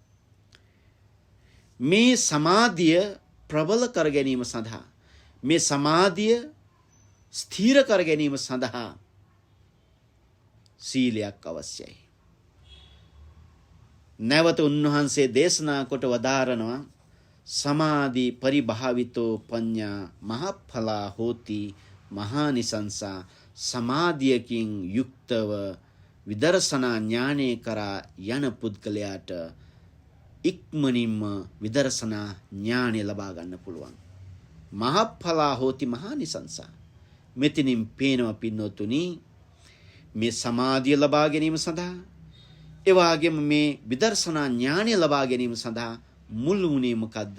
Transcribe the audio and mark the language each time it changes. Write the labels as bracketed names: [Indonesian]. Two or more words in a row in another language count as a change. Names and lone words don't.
[Sinhala] මේ සමාධිය ප්‍රබල කර ගැනීම සඳහා මේ සමාධිය ස්ථීර කර ගැනීම සඳහා සීලයක් අවශ්‍යයි. නැවත උන්වහන්සේ දේශනා කොට වදාරනවා [Pali] සමාධි පරිභාවිතෝ පඤ්ඤා මහඵලා හෝති මහානිසංසා. [Sinhala] සමාධියකින් යුක්තව විදර්ශනා ඥානය කරා යන පුද්ගලයාට ඉක්මනින්ම විදර්ශනා ඥානය ලබා ගන්න පුළුවන්. [Pali] මහඵලා හෝති මහානිසංසා. [Sinhala] මෙතනින් පේනවා පින්නතුනි මේ සමාධිය ලබා ගැනීම සඳහා එවාගෙම මේ විදර්ශනා ඥානය ලබා ගැනීම සඳහා මුල් වුණේ මොකද්ද?